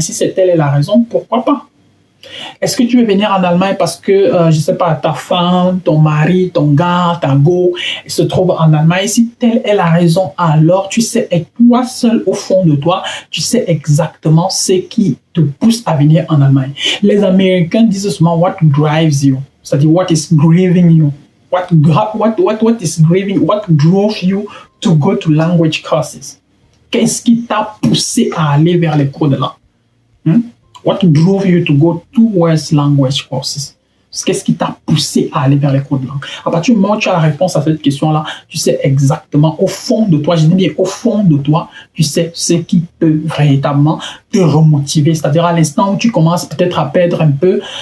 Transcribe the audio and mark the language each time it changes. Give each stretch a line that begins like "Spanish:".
French: Si c'est telle est la raison, pourquoi pas? Est-ce que tu veux venir en Allemagne parce que, je ne sais pas, ta femme, ton mari, ton gars, ta go se trouve en Allemagne? Si telle est la raison, alors tu sais, et toi seul au fond de toi, tu sais exactement ce qui te pousse à venir en Allemagne. Les Américains disent souvent
English: what drives you,
French: c'est-à-dire
English: what is driving you. What is driving, what drove you to go to language courses?
French: Qu'est-ce qui t'a poussé à aller vers les cours de langue?
English: What drove you to go towards language courses?
French: Qu'est-ce qui t'a poussé à aller vers les cours de langue? À partir du moment où tu as la réponse à cette question-là, tu sais exactement au fond de toi, je dis bien au fond de toi, tu sais ce qui peut véritablement te remotiver. C'est-à-dire à l'instant où tu commences peut-être à perdre un peu